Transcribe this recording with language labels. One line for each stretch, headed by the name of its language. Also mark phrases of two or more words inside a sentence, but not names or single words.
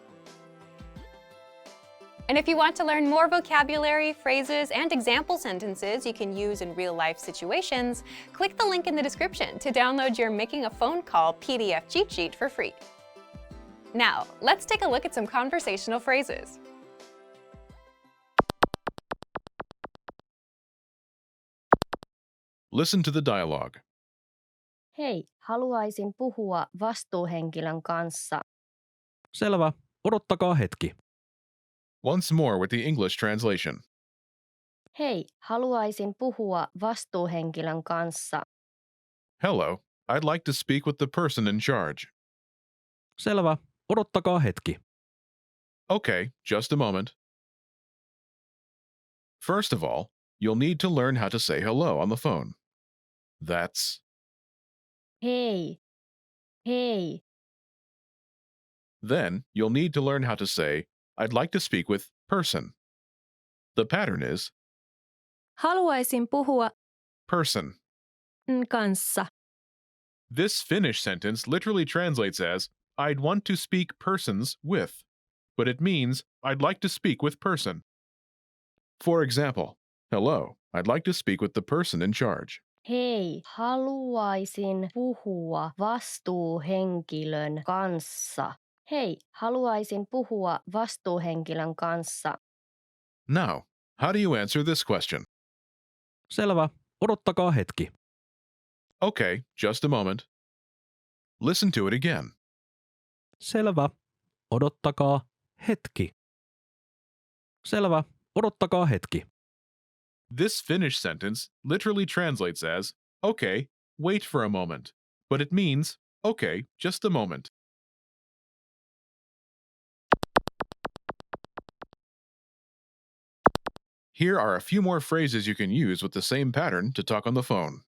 English: And if you want to learn more vocabulary, phrases, and example sentences you can use in real-life situations, click the link in the description to download your Making a Phone Call PDF cheat sheet for free. Now, let's take a look at some conversational phrases. Listen to the dialogue.
Finnish: Hei, haluaisin puhua vastuuhenkilön kanssa. Selvä, odottakaa hetki.
English: Once more with the English translation.
Finnish: Hei, haluaisin puhua vastuuhenkilön kanssa.
English: Hello, I'd like to speak with the person in charge.
Finnish: Selvä, odottakaa hetki.
English: Okay, just a moment. First of all, you'll need to learn how to say hello on the phone. That's
Finnish: Hei, hei.
English: Then you'll need to learn how to say, I'd like to speak with person. The pattern is
Finnish: Haluaisin puhua
English: person.
Finnish: kanssa.
English: This Finnish sentence literally translates as, I'd want to speak persons with, but it means I'd like to speak with person. For example, hello, I'd like to speak with the person in charge.
Finnish: Hei, haluaisin puhua vastuuhenkilön kanssa. Hei, haluaisin puhua vastuuhenkilön kanssa.
English: Now, how do you answer this question?
Finnish: Selvä, odottakaa hetki.
English: Okay, just a moment. Listen to it again.
Finnish: Selvä, odottakaa hetki. Selvä, odottakaa hetki.
English: This Finnish sentence literally translates as, okay, wait for a moment, but it means, okay, just a moment. Here are a few more phrases you can use with the same pattern to talk on the phone.